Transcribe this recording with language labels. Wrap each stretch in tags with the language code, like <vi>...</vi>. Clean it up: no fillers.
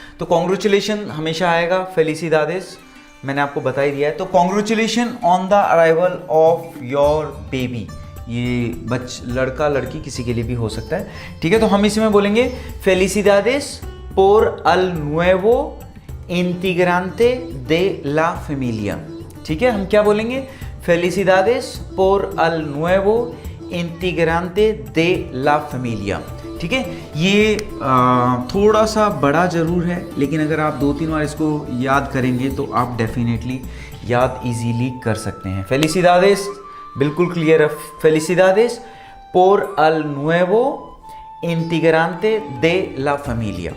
<hi>तो कॉन्ग्रेचुलेशन हमेशा आएगा, फेलिसिदादेस मैंने आपको बता ही दिया है। तो</hi> <en>congratulation on the arrival of your baby,</en> <hi>ये लड़का लड़की किसी के लिए भी हो सकता है। ठीक है, तो हम इसी में बोलेंगे</hi> <es>फेलिसिदादेस por el nuevo integrante de la familia।</es> <hi>ठीक है, हम क्या बोलेंगे,</hi> <es>फेलिसिदादेस por el nuevo integrante de la familia।</es> <hi>ठीक है, ये थोड़ा सा बड़ा ज़रूर है, लेकिन अगर आप 2-3 बार इसको याद करेंगे तो आप डेफिनेटली याद इजीली कर सकते हैं। फेलिसिदादेस बिल्कुल क्लियर है,</hi> <es>फेलिसिदादेस por el nuevo इंटीग्रांते दे ला फैमिलिया।</es>